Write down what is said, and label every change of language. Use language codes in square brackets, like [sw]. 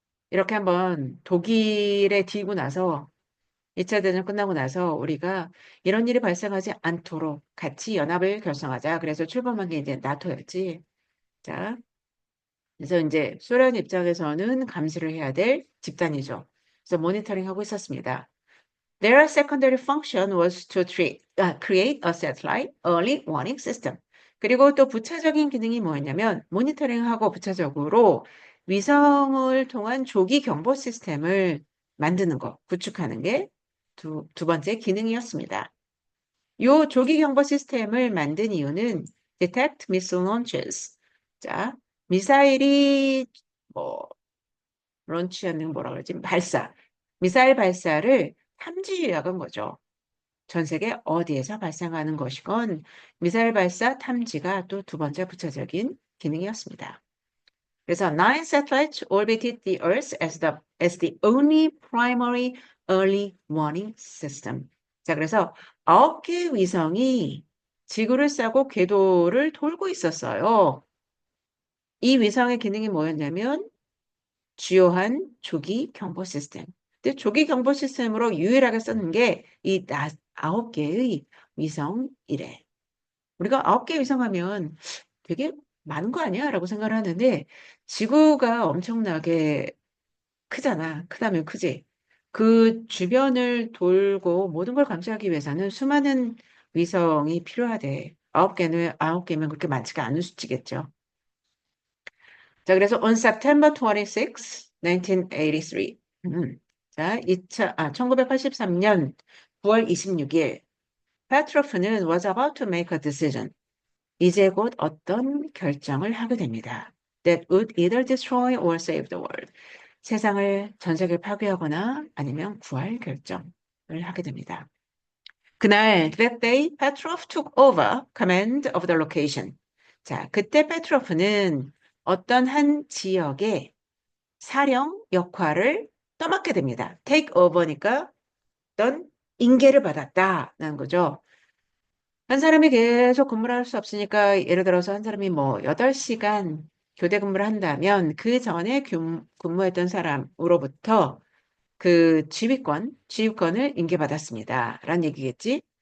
[ko] 이렇게 한번 독일에 뒤고 나서 2차 대전 끝나고 나서 우리가 이런 일이 발생하지 않도록 같이 연합을 결성하자. 그래서 출범한 게 이제 나토였지. 자, 그래서 이제 소련 입장에서는 감시를 해야 될 집단이죠. 그래서 모니터링 하고 있었습니다. [en] Their secondary function was to create a satellite early warning system. [ko] 그리고 또 부차적인 기능이 뭐였냐면 모니터링하고 부차적으로 위성을 통한 조기 경보 시스템을 만드는 거, 구축하는 게 두 번째 기능이었습니다. 요 조기 경보 시스템을 만든 이유는 [en] detect missile launches. [ko] 자, 미사일이 뭐 런치하는 뭐라 그러지? 미사일 발사를 탐지 요약한 거죠. 전 세계 어디에서 발생하는 것이건 미사일 발사 탐지가 또 두 번째 부차적인 기능이었습니다. 그래서 [en] nine satellites orbited the Earth as the only primary early warning system. [ko] 자, 그래서 9개의 위성이 지구를 싸고 궤도를 돌고 있었어요. 이 위성의 기능이 뭐였냐면 주요한 조기 경보 시스템. 근데 조기 경보 시스템으로 유일하게 쓰는 게 이 9개의 위성이래. 우리가 9개 위성하면 되게 많은 거 아니야? 라고 생각을 하는데 지구가 엄청나게 크잖아. 크다면 크지. 그 주변을 돌고 모든 걸 감시하기 위해서는 수많은 위성이 필요하대. 아홉 개면 그렇게 많지가 않은 수치겠죠. 자, 그래서 [en] on September 26, 1983. [ko] 자, 1983년 9월 26일, 페트로프는 [en] was about to make a decision. [ko] 이제 곧 어떤 결정을 하게 됩니다. [en] That would either destroy or save the world. [ko] 세상을, 전 세계를 파괴하거나 아니면 구할 결정을 하게 됩니다. 그날, [en] that day, Petrov took over command of the location. [ko] 자, 그때 페트로프는 어떤 한 지역의 사령 역할을 떠맡게 됩니다. [en] take over [ko] 니까 어떤 인계를 받았다는 거죠. 한 사람이 계속 근무를 할 수 없으니까 예를 들어서 한 사람이 뭐 8시간 교대 근무를 한다면 그 전에 근무했던 사람으로부터 그 지휘권을 인계받았습니다. 라는 얘기겠지.